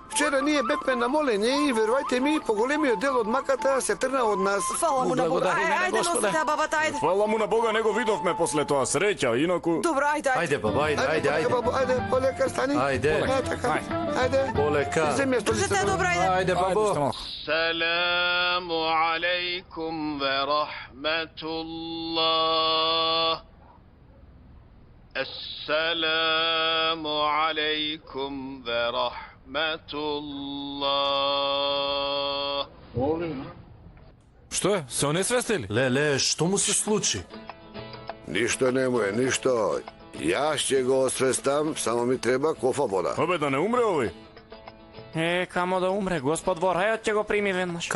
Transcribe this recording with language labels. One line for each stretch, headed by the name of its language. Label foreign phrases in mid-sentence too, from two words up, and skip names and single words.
Macedonian: Вчера ние бевме на молење и верувајте ми, поголемиот дел од маката се тргна од нас. Фала му на Бога. Благодариме на Ајде, Господа. носите бабата, ајде. Фала му на Бога, не го видовме после тоа, среќа, инаку... Добро, ајде, ајде. Ајде, баба, ајде. Бабу, ајде, полека стани. Ајде. Така. Ајде. Полека. Земја Држете столицата. добро, ајде. Ајде, бабо.
Arabic: السلام عليكم ورحمة الله السلام عليكم ورحمة الله
Macedonian: Што е? Се онесвестили? Леле, што му се случи? Ништо не му е, ништо. Јас ќе го освестам, само ми треба кофа вода. Абе, да не умре овој? Камо да умре, Господ во рајот ќе го прими веднаш.